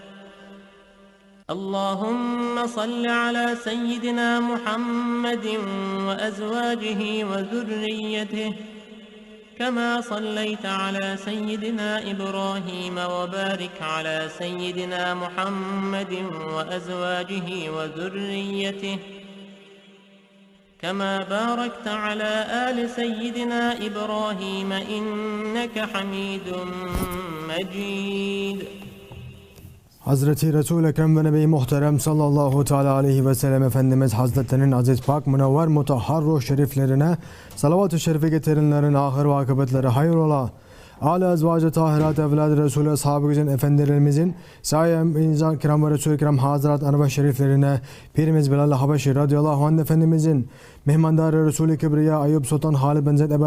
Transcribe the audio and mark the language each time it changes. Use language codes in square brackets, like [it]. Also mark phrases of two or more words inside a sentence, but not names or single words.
[ar] اللهم صل على سيدنا محمد وأزواجه وذريته كما صليت على سيدنا إبراهيم وبارك على سيدنا محمد وأزواجه وذريته كما باركت على آل سيدنا إبراهيم إنك حميد مجيد. [tr] Hazreti Resul-i Ekrem ve Nebi Muhterem [ar] صلى الله تعالى عليه وسلم [tr] Efendimiz Hazretlerinin aziz pak münevver mutahhar ruh şeriflerine salavat-ı şerife getirenlerin ahir ve akıbetleri hayır ola. Âli ezvacı tahirat evlad-ı Resulü ashab-ı güzin efendilerimizin sayyem insan kiram ve Resul-i Kiram hazirat anva şeriflerine Pirimiz Bilal Habeşi [ar] رضي الله عنه [tr] Efendimizin mehmandarı Resul-i Kibriya Ayyub Sultan Halid bin Zeyd Ebu